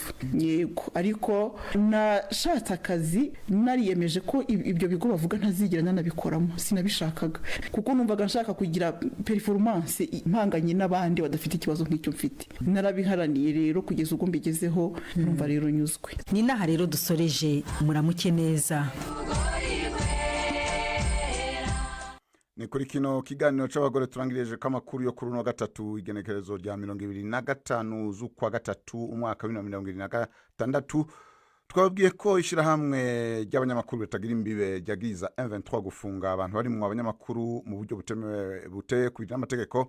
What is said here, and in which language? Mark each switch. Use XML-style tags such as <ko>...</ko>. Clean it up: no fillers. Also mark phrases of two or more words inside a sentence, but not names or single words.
<rw>Yego, ariko nashatse akazi nariyemeje ko ibyo bigo bavuga ntazigera nanabikoramo, sinabishakaga kuko numvaga nshaka kugira performance impanganye n'abandi badafite ikibazo nk'icyo mfite. Narabiharaniye rero kugeza ubwo mbigezeho, numva rero nyuzwe. Ni naha rero dusoreje. Muramuke neza.</rw> <rn>Ni kuri kino kiganiro c'abagore turangirije kamakuru yo kuri no gatatu igenekerezo rya 2025 z'ukwa gatatu umwaka wa 2026.</rn> <rw>twabwiye ko ishyirahamwe ry'abanyamakuru bitagira imbibe ryagiza M23 gufunga abantu bari mu abanyamakuru mu buryo buteye ku n'amategeko.</rw>